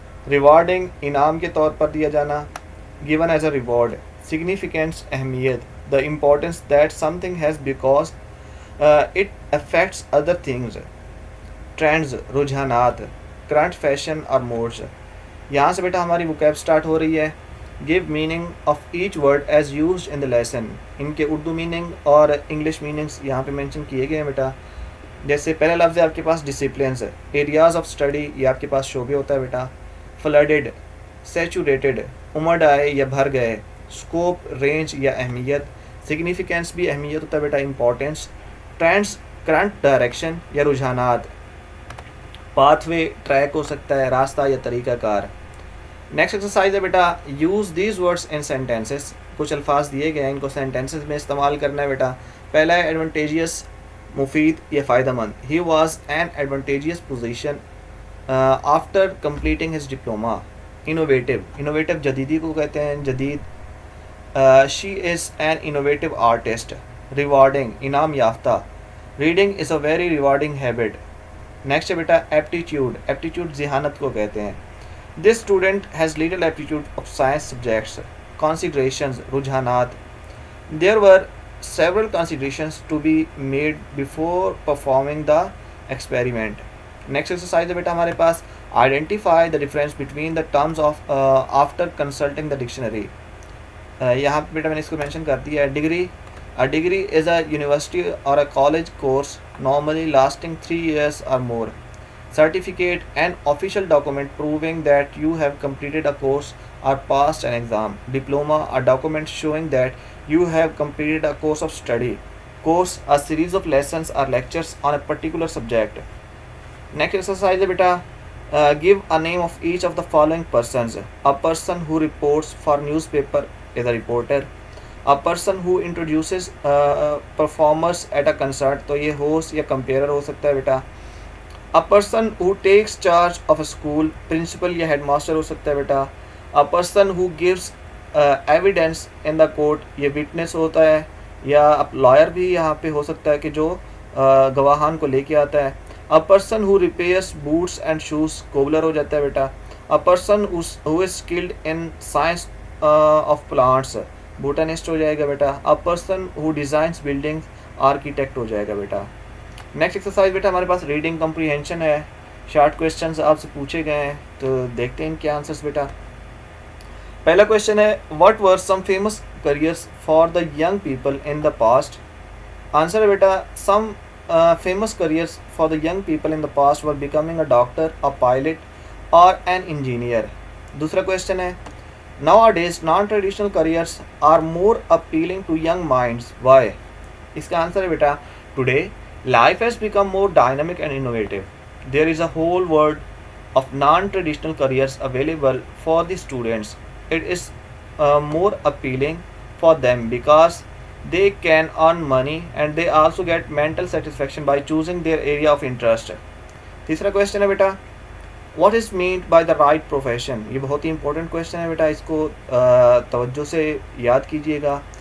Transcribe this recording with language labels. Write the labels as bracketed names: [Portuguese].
[Urdu] Rewarding انعام کے طور پر دیا جانا. [English] Given as a reward. Significance اہمیت. The importance that something has because it affects other things. Trends رجحانات. Current fashion اور modes. [Urdu] یہاں سے بیٹا ہماری وکیب سٹارٹ ہو رہی ہے. [English] Give meaning of each word as used in the lesson. [Urdu] ان کے Urdu meaning اور انگلش میننگس یہاں پہ مینشن کیے گئے ہیں بیٹا. جیسے پہلا لفظ ہے آپ کے پاس ڈسپلنس. [English] areas of study [Urdu] یہ آپ کے پاس شعبے ہوتا ہے بیٹا. فلڈڈ. سیچوریٹڈ امڑ آئے یا بھر گئے. اسکوپ رینج یا اہمیت. سگنیفیکینس بھی اہمیت ہوتا ہے بیٹا امپورٹنس. ٹرینڈس کرنٹ ڈائریکشن یا رجحانات. پاتھ وے ٹریک ہو سکتا ہے راستہ یا طریقہ کار. نیکسٹ ایکسرسائز ہے بیٹا [English] Use these words in sentences. [Urdu] کچھ الفاظ دیے گئے ہیں ان کو سینٹینسز میں استعمال کرنا ہے بیٹا. پہلا ہے ایڈوانٹیجیس مفید یا فائدہ مند. [English] He was an advantageous position after completing his diploma. Innovative. [Urdu] Innovative جدیدی کو کہتے ہیں جدید. [English] She is an innovative artist. [Urdu] Rewarding انعام یافتہ. [English] Reading is a very rewarding habit. Next ہے بیٹا aptitude. Aptitude [Urdu] ذہانت کو کہتے ہیں. [English] This student has little aptitude of science subjects. [Urdu] Considerations رجحانات. [English] There were several considerations to be made before performing the experiment. Next exercise [Urdu] ہے بیٹا ہمارے پاس [English] identify the difference between the terms of after consulting the dictionary. [Urdu] یہاں پہ بیٹا میں نے اس کو mention کر دیا ہے. [English] Degree. A degree is a university or a college course normally lasting 3 years or more. Certificate an official document proving that you have completed a course or passed an exam. Diploma a document showing that you have completed a course of study. Course a series of lessons or lectures on a particular subject. Next exercise [Urdu] ہے بیٹا [English] give a name of each of the following persons. A person who reports for newspaper is a reporter. A person who introduces performers at a concert, [Urdu] تو یہ host یا کمپیئرر ہو سکتا ہے بیٹا. [English] A person who takes charge of a school, principal [Urdu] یا head master ہو سکتا ہے بیٹا. [English] A person who gives evidence in the court, [Urdu] یہ witness ہوتا ہے, یا لائر بھی یہاں پہ ہو سکتا ہے کہ جو گواہان کو لے کے آتا ہے. [English] A person who repairs boots and shoes, cobbler [Urdu] ہو جاتا ہے بیٹا. [English] A person who is skilled in science of plants, botanist [Urdu] ہو جائے گا بیٹا. [English] A person who designs buildings, architect [Urdu] ہو جائے گا بیٹا. نیکسٹ ایکسرسائز بیٹا ہمارے پاس ریڈنگ کمپریہنشن ہے. شارٹ کویشچنز آپ سے پوچھے گئے ہیں, تو دیکھتے ہیں ان کے آنسرس بیٹا. پہلا کویشچن ہے, [English] What were some famous careers for the young people in the past. [Urdu] Answer ہے بیٹا, [English] Some famous careers for the young people in the past were becoming a doctor, a pilot or an engineer. [Urdu] دوسرا question ہے, [English] nowadays non-traditional careers are more appealing to young minds. Why? [Urdu] اس کا answer ہے بیٹا, [English] today life has become more dynamic and innovative. There is a whole world of non-traditional careers available for the students. It is more appealing for them because they can earn money and they also get mental satisfaction by choosing their area of interest. [Urdu] تیسرا question ہے بیٹا, [English] what is meant by the right profession. [Urdu] یہ بہت ہی important question ہے بیٹا, اس کو توجہ سے یاد کیجیے گا.